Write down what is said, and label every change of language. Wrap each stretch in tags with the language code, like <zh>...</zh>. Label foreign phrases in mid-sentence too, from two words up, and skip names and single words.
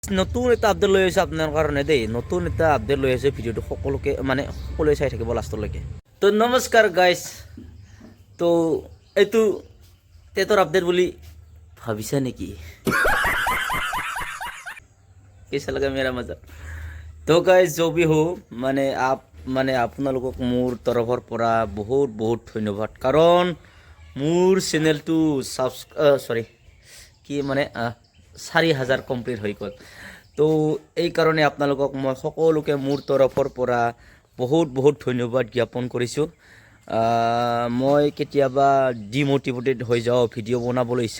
<as>নতুন এটা আপডেট লৈ আহিছোঁ আপোনাৰ কাৰণে দেই নতুন এটা আপডেট লৈ আহিছোঁ ভিডিঅ'টো সকলোৱে চাই থাকিব লাষ্টলৈকে তো নমস্কাৰ গাইছ তো এইটো টেটৰ আপডেট বুলি ভাবিছা নেকি</as> <hi>कैसा लगा मेरा मजा तो गाइस जो भी हो</hi> <as>মানে আপোনালোকক মোৰ তৰফৰ পৰা বহুত ধন্যবাদ কাৰণ মোৰ চেনেলটো কি মানে 4000 কমপ্লিট হৈ গ'ল তো এই কাৰণে আপোনালোকক মই সকলোকে মোৰ তৰফৰ পৰা বহুত ধন্যবাদ জ্ঞাপন কৰিছোঁ মই কেতিয়াবা ডিমোটিভেটেড হৈ যাওঁ ভিডিঅ' বনাবলৈ ইচ্ছা</as>